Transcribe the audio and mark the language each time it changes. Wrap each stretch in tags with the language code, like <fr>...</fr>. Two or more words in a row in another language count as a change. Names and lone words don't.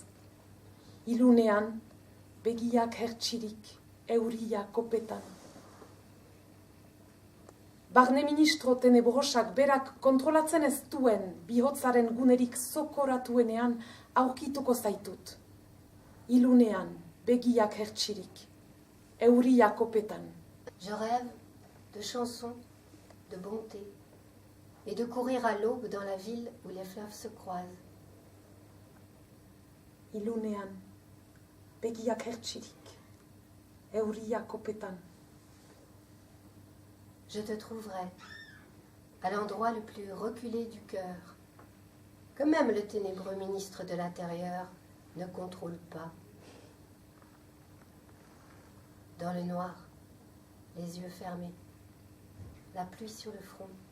<eu>Ilunean, begiak hertsirik, euria kopetan. Barne ministro tenebrosak berak kontrolatzen ez duen bihotzaren gunerik zokoratuenean aurkituko zaitut. Ilunean, begiak hertsirik, euria kopetan.</eu> <fr>Je rêve de chansons, de bonté, et de courir à l'aube dans la ville où les fleuves se croisent.</fr> <eu>Ilunean, begiak hertsirik, euria kopetan.</eu> <fr>Je te trouverai à l'endroit le plus reculé du cœur, que même le ténébreux ministre de l'Intérieur ne contrôle pas. Dans le noir, les yeux fermés, la pluie sur le front.</fr>